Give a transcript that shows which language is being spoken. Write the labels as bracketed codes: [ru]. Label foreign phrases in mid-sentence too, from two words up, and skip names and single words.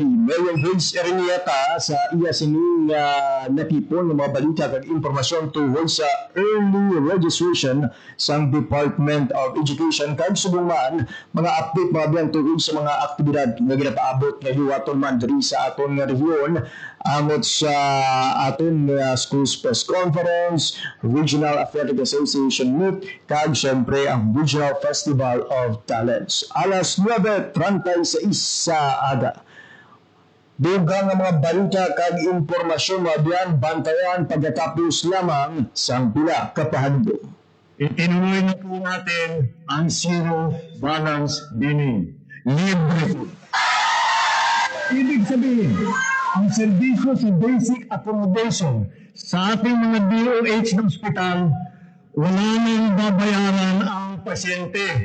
[hil] Mayon Grace Aranyata sa iya sining natipon ng mga balita at impormasyon tungkol sa [en] early registration [hil] sa Department of Education kag subungan mga update mga biyan tungkol sa mga aktibidad nga ginapaabot nga hiwaton man diri sa aton nga rehiyon amot sa aton nga [en] schools press conference, [hil] Regional Athletic Association meet kag syempre ang Regional Festival of Talents. Alas 9:36 sa aga. Dugang nga mga balita kag impormasyon mga biyan bantayan pagkatapos lamang sa pila ka pahandog. [tl] Itinuloy na po natin ang zero balance dining. Libre po. Ibig sabihin, ang serbisyo sa [en] basic accommodation [tl] sa ating mga DOH ng ospital, wala nang babayaran ang pasyente.